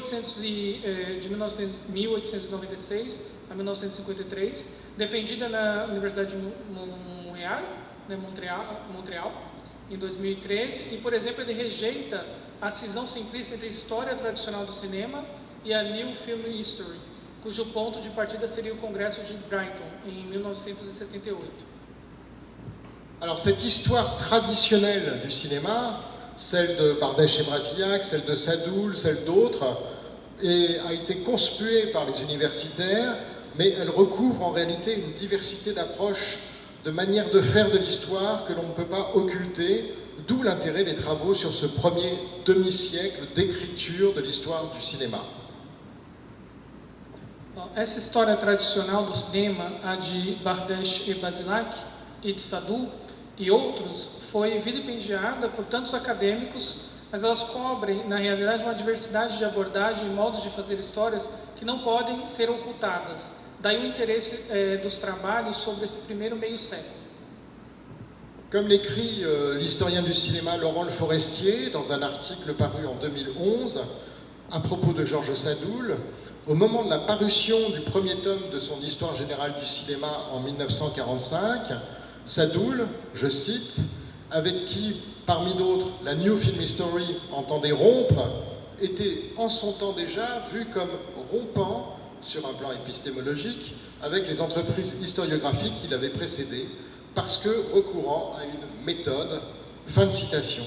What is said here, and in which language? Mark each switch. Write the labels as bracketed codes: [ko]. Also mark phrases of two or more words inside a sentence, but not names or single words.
[pt] 1896 a 1953, defendida na Universidade de Montreal, em 2013, e, por exemplo, ele rejeita a cisão simplista entre a história tradicional do cinema e a New Film History, cujo ponto de partida seria o Congresso de Brighton, em 1978. [fr] Alors cette histoire traditionnelle du cinéma, celle de Bardèche et Brasillac, celle de Sadoul, celle d'autres, a été conspuée par les universitaires, mais elle recouvre en réalité une diversité d'approches, de manières de faire de l'histoire que l'on ne peut pas occulter, d'où l'intérêt des travaux sur ce premier demi-siècle d'écriture de l'histoire du cinéma. [pt] Essa história tradicional do cinema, a de Bardèche e Brasillac e de Sadoul e outros, foi vilipendiada por tantos acadêmicos, mas elas cobrem, na realidade, uma diversidade de abordagem e modos de fazer histórias que não podem ser ocultadas. Daí o interesse dos trabalhos sobre esse primeiro meio século. [fr] Comme l'écrit l'historien du cinéma Laurent Le Forestier dans un article paru en 2011 à propos de Georges Sadoul, au moment de la parution du premier tome de son Histoire générale du cinéma en 1945, Sadoul, je cite, avec qui, parmi d'autres, la New Film History entendait rompre, était en son temps déjà vu comme rompant, sur un plan épistémologique, avec les entreprises historiographiques qui l'avaient précédé, parce que recourant à une méthode, fin de citation.